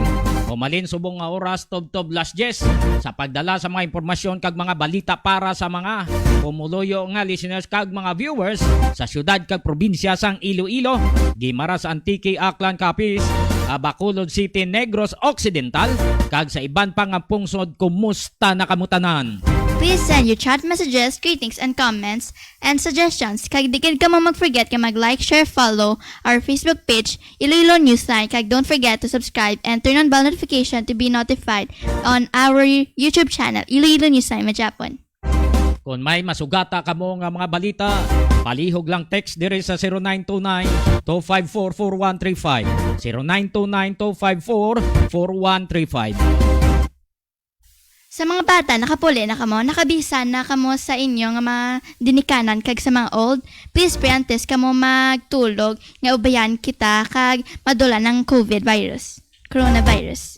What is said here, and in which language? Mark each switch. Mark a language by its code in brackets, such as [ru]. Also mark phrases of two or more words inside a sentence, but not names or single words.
[hil] Humalin subong nga oras tob-tob las 10 sa pagdala sa mga impormasyon kag mga balita para sa mga pumuloyo nga listeners kag mga viewers sa syudad kag probinsya sang Iloilo, Guimaras Antique, Aklan, Capiz, Bacolod City, Negros Occidental kag sa iban pang nga pungsod. Kumusta na kamutanan? [en] Please send your chat messages, greetings, and comments, and suggestions. [hil] Kag di ka mo mag-forget ka mag- [en] like, share, follow our Facebook page, [hil] Iloilo Newsline. [en] Kag don't forget to subscribe and turn on bell notification to be notified on our YouTube channel, Iloilo Newsline Majapon. [hil] Kung may masugata ka mo nga mga balita, palihog lang text dire sa 0929-254-4135. 0929-254-4135. Sa mga bata, nakapuli na kamo, nakabisa na kamo sa inyo nga mga dinikanan kag sa mga old, please pre-antes kamo magtulog nga ubayan kita kag madula ng COVID virus, coronavirus.